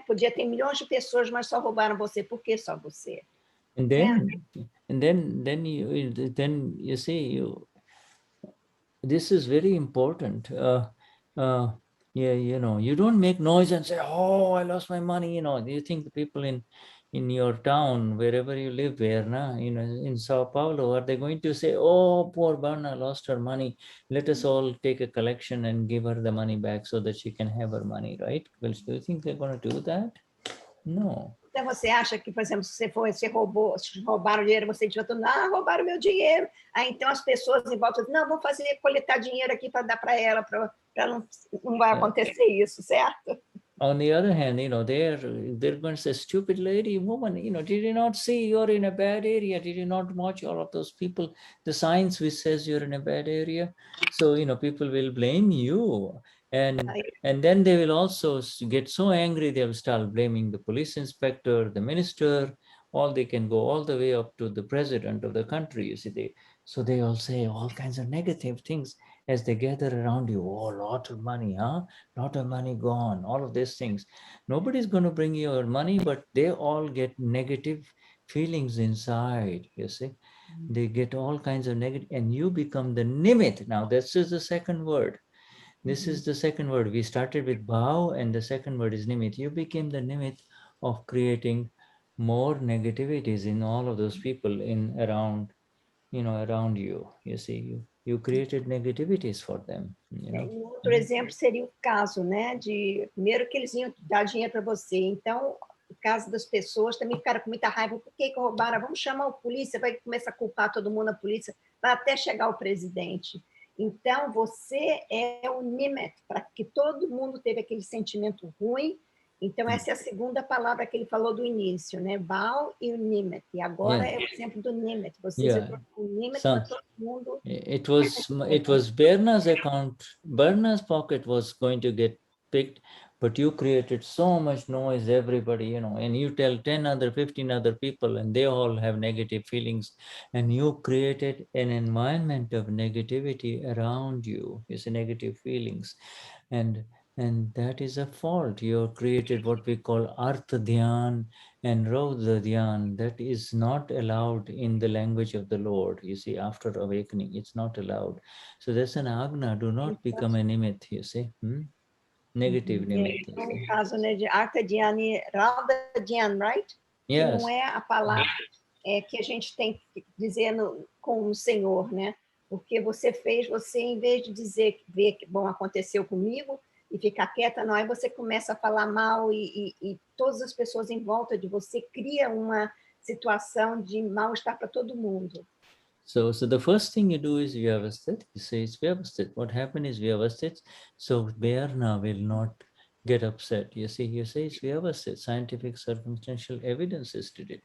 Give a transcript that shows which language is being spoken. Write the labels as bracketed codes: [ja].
[pt] Podia ter milhões de pessoas, mas só roubaram você, por que só você? [en] And then you see, this is very important. You don't make noise and say, oh, I lost my money. Do you think the people in your town, wherever you live, in Sao Paulo, are they going to say, oh, poor Barna lost her money, let us all take a collection and give her the money back so that she can have her money, right? Well, do you think they're going to do that? No. [pt] Então, você acha que, por exemplo, se roubaram dinheiro, você devia falar, roubaram meu dinheiro. Aí, então, as pessoas em volta dizem, não, vamos coletar dinheiro aqui para dar para ela, não vai acontecer isso, certo? [en] On the other hand, they're going to say, stupid lady, woman, did you not see you're in a bad area? Did you not watch all of those people, the signs which says you're in a bad area? So, people will blame you. And then they will also get so angry, they will start blaming the police inspector, the minister, they can go all the way up to the president of the country, you see. So they all say all kinds of negative things as they gather around you. Oh, lot of money, huh? Lot of money gone, all of these things. Nobody's going to bring you your money, but they all get negative feelings inside, you see. They get all kinds of negative, and you become the Nimit. Now, this is the second word. This is the second word. We started with Bhaav, and the second word is Nimit. You became the Nimit of creating more negativities in all of those people around you. You see, you created negativities for them. [pt] Outro exemplo seria o caso, né, primeiro que eles iam dar dinheiro para você, então, o caso das pessoas também ficaram com muita raiva, por que roubaram? Vamos chamar a polícia, vai começar a culpar todo mundo, a polícia, vai até chegar o presidente. Então, você é o Nimit, para que todo mundo teve aquele sentimento ruim, Então, essa é a segunda palavra que ele falou do início, né? Bhaav e o Nimit. E agora é o exemplo do Nimit. Você se tornou o Nimit para todo mundo. [en] It was Berna's account. Berna's pocket was going to get picked, but you created so much noise, everybody, and you tell 10 other, 15 other people, and they all have negative feelings, and you created an environment of negativity around you. It's negative feelings, and that is a fault. You have created what we call Artha Dhyan and Raudra Dhyan. That is not allowed in the language of the Lord. You see, after awakening, it's not allowed. So there's an agna, do not become a nimit, you see. Negative nimit. [pt] Então, no caso, né, de Artha Dhyani, Radha Dhyan, [en] right? [pt] Que [en] Yes. [pt] não é a palavra que a gente tem que dizer com o Senhor, né? Porque você em vez de dizer, ver que bom aconteceu comigo e ficar quieta, não, aí você começa a falar mal e todas as pessoas em volta de você cria uma situação de mal-estar para todo mundo. [en] So the first thing you do is Vyavasthit. You say it's Vyavasthit. What happened is Vyavasthit. So Berna will not get upset. You see, you say it's Vyavasthit. Scientific circumstantial evidences did it.